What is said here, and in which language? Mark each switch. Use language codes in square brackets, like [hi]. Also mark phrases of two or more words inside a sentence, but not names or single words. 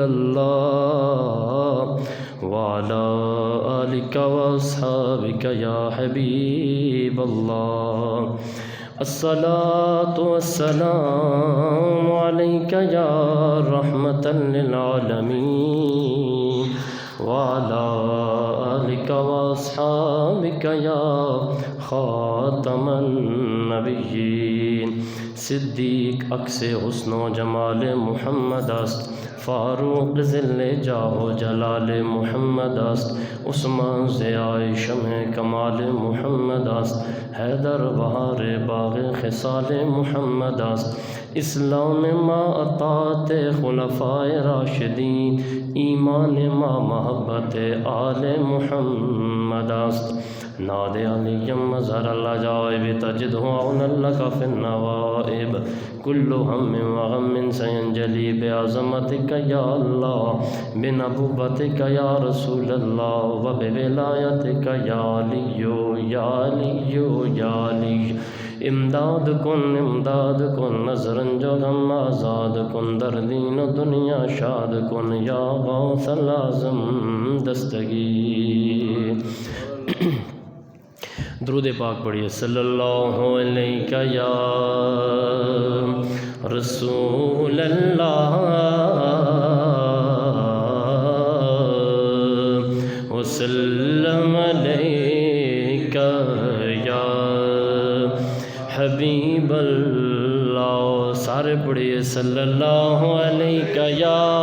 [ar] الله وعلى آلك وأصحابك يا حبيب الله الصلاة والسلام عليك يا رحمة للعالمين وعلى آلك وأصحابك يا خاتم النبيين [fa] صدیق عکس حسن و جمال محمد است فاروق ذل جاہ و جلال محمد است عثمان ضیاء شمع کمال محمد است حیدر بہار باغ خصال محمد است اسلام ما اطاعت خلفائے راشدین ایمان ما محبت آل محمد است ناد [ar] علی مظہر العجائب تجدہ عون لک فی النوائب کل ہم وغم سینجلی بعظمتک یا اللہ بنبوتک یا رسول اللہ وبولایتک یا علی یا علی [fa] یا علی امداد کن نظرن جو غم آزاد کن در دین و دنیا شاد کن یا غوث العظم [ur] دستگیر درود پاک پڑھیے [ar] صلی اللہ علیہ یا رسول اللہ وسلم علیہ یا حبیب اللہ [ur] سارے پڑھیے [ar] صلی اللہ علیہ یا